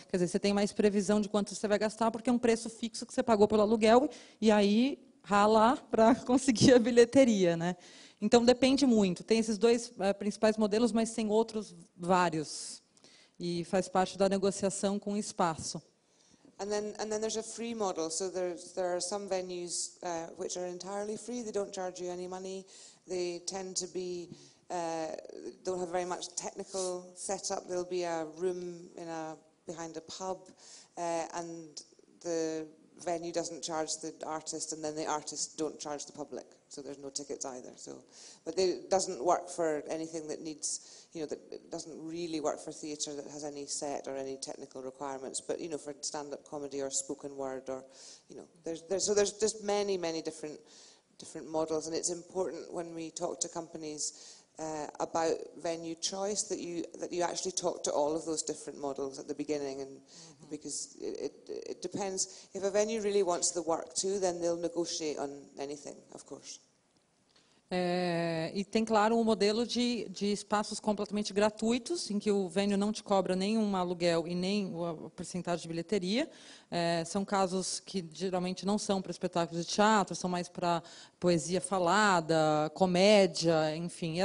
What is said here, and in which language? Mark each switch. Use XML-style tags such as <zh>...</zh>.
<pt>Quer dizer, você tem mais previsão de quanto você vai gastar, porque é um preço fixo que você pagou pelo aluguel, e aí ralar para conseguir a bilheteria, né? Então, depende muito. Tem esses dois principais modelos, mas tem outros vários. E faz parte da negociação com o espaço.</pt> <en>And then there's a free model. So there are some venues which are entirely free. They don't charge you any money. They tend to be, don't have very much technical setup. There'll be a room behind a pub, and the venue doesn't charge the artist, and then the artists don't charge the public. So there's no tickets either. But it doesn't work for anything that needs, that it doesn't really work for theatre that has any set or any technical requirements. But for stand-up comedy or spoken word, or there's just many different models, and it's important when we talk to companies about venue choice that you actually talk to all of those different models at the beginning, and because it depends. If a venue really wants the work too, then they'll negotiate on anything, of course.</en> <pt>E tem, claro, um modelo de espaços completamente gratuitos, em que o venue não te cobra nenhum aluguel e nem a porcentagem de bilheteria. São casos que geralmente não são para espetáculos de teatro, são mais para poesia falada, comédia, enfim.</pt>